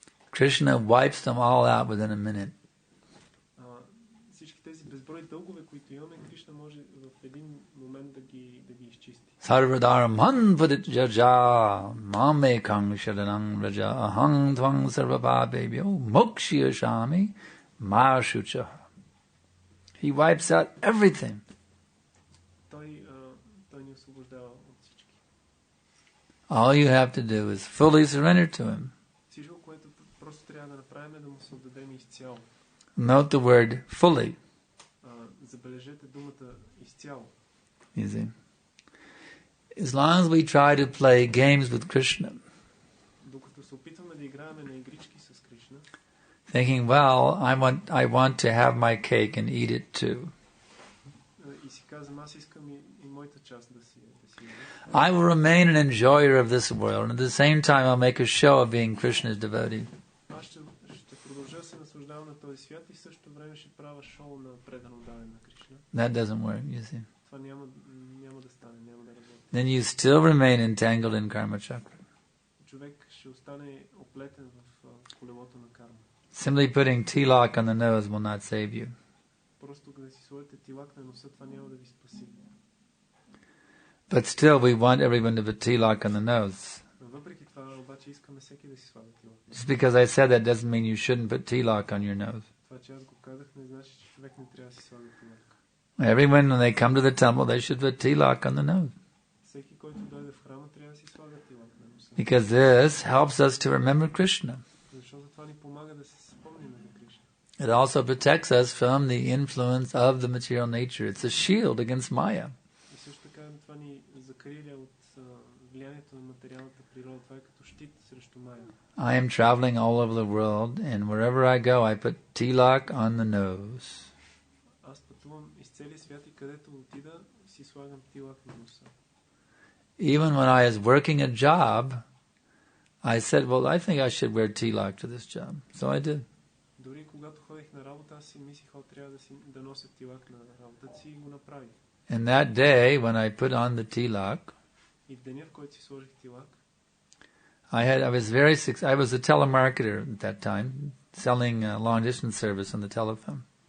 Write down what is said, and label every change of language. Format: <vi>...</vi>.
<en>Krishna wipes them all out within a minute.</en> <bg>всички тези безброй дългове, които имаме, Кришна може в един момент да ги изчисти.</bg> <sa>Sarvadaram hanpadit jaja mamekang sharanang raja ahang tvang sarvabhabebhyo mokshiyashami mashucha.</sa> <en>He wipes out everything.</en> <bg>Той ни освобождава от всички.</bg> <en>All you have to do is fully surrender to him.</en> <bg>Всичко, което просто трябва да направим, е да му се отдадем изцяло.</bg> <en>Note the word fully.</en> <bg>Забележете думата изцяло.</bg> <en>You see? As long as we try to play games with Krishna,</en> <bg>Докато се опитваме да играем на игрички с Кришна,</bg> <en>thinking, well, I want to have my cake and eat it too.</en> <bg>И си казвам, аз искам и моята част да си</bg> <en>I will remain an enjoyer of this world, and at the same time I'll make a show of being Krishna's devotee.</en> <bg>Аз ще продължа да се наслаждавам на този свят и също време ще правя шоу на предано даване на Кришна.</bg> <en>That doesn't work, you see.</en> <bg>Това няма да стане, няма да работи.</bg> <en>Then you still remain entangled in karma chakra.</en> <bg>Човек ще остане оплетен в колелото на карма.</bg> <en>Simply putting tilak on the nose will not save you.</en> <bg>Просто да си сложите тилак на носа, това няма да ви спаси.</bg> <en>But still we want everyone to put tilak on the nose.</en> <bg>Въпреки това обаче искаме всеки да си слага тилак.</bg> <en>Just because I said that doesn't mean you shouldn't put tilak on your nose.</en> <bg>Това, че аз го казах, не значи, че човек не трябва да си слага тилак.</bg> <en>Everyone, when they come to the temple, they should put tilak on the nose.</en> <bg>Всеки, който дойде в храма, трябва да си слага тилак на носа.</bg> <en>Because this helps us to remember Krishna.</en> <bg>Защото това ни помага да се спомним за Кришна.</bg> <en>It also protects us from the influence of the material nature. It's a shield against Maya.</en> <bg>И също така това ни закриля от влиянието на материалната природа. Това е като щит срещу Мая.</bg> <en>I am traveling all over the world, and wherever I go, I put tilak on the nose.</en> <bg>Аз пътувам из целия свят и където отида, си слагам тилак на носа.</bg> <en>Even when I was working a job, I said, well, I think I should wear tilak to this job. So I did.</en> <bg>Дори когато ходих на работа, аз си мислих, трябва да нося тилак на работата си и го направих.</bg> <en>And that day, when I put on the tilak,</en> <bg>И в деня, в който си сложих тилак,</bg> <en>I was a telemarketer at that time, selling long distance service on the telephone.</en>